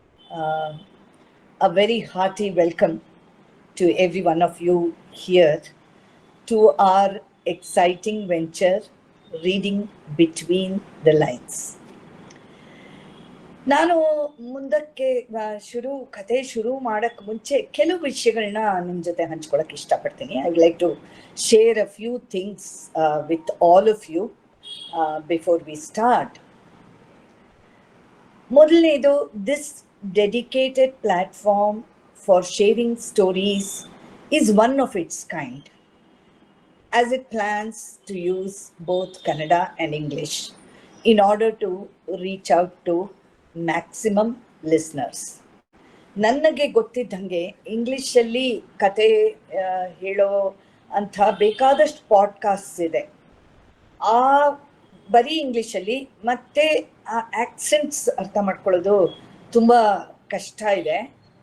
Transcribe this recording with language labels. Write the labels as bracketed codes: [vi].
[en] A very hearty welcome to every one of you here to our exciting venture, Reading Between the Lines. [kn] ನಾನು ಮುಂದಕ್ಕೆ ಕಥೆ ಶುರು ಮಾಡೋಕ್ಕೆ ಮುಂಚೆ ಕೆಲವು ವಿಷಯಗಳನ್ನ ನಿಮ್ಮ ಜೊತೆ ಹಂಚ್ಕೊಳ್ಳೋಕೆ ಇಷ್ಟಪಡ್ತೀನಿ. [en] I would like to share a few things with all of you before we start. [kn] ಮೊದಲನೇದು, [en] This dedicated platform for sharing stories is one of its kind, as it plans to use both Kannada and English in order to reach out to maximum listeners. [kn] ನನಗೆ ಗೊತ್ತಿದ್ದಂಗೆ ಇಂಗ್ಲಿಷಲ್ಲಿ ಕತೆ ಹೇಳೋ ಅಂಥ ಬೇಕಾದಷ್ಟು ಪಾಡ್ಕಾಸ್ಟ್ಸ್ ಇದೆ. ಆ ಬರೀ ಇಂಗ್ಲಿಷಲ್ಲಿ ಮತ್ತೆ ಆ ಆಕ್ಸೆಂಟ್ಸ್ ಅರ್ಥ ಮಾಡ್ಕೊಳ್ಳೋದು ತುಂಬ ಕಷ್ಟ ಇದೆ.